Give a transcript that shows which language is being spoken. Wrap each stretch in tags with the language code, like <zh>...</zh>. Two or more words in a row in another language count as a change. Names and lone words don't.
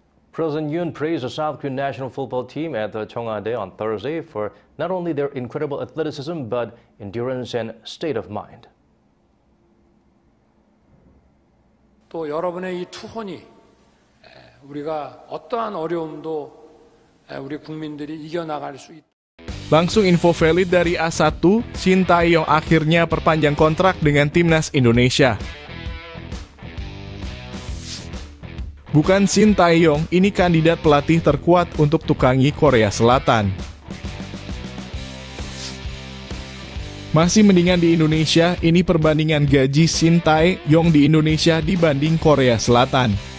<en>President Yoon praised the South Korean national football team at the Cheongwon on Thursday for not only their incredible athleticism but endurance and state of mind.</en> <ko>또 여러분의 이 투혼이 우리가 어떠한 어려움도 우리 국민들이 이겨나갈 수 있다.</ko> <id>Langsung info valid dari A1, Shin Tae-yong akhirnya perpanjang kontrak dengan Timnas Indonesia. Bukan Shin Tae-yong, ini kandidat pelatih terkuat untuk tukangi Korea Selatan. Masih mendingan di Indonesia, ini perbandingan gaji Shin Tae-yong di Indonesia dibanding Korea Selatan.</id>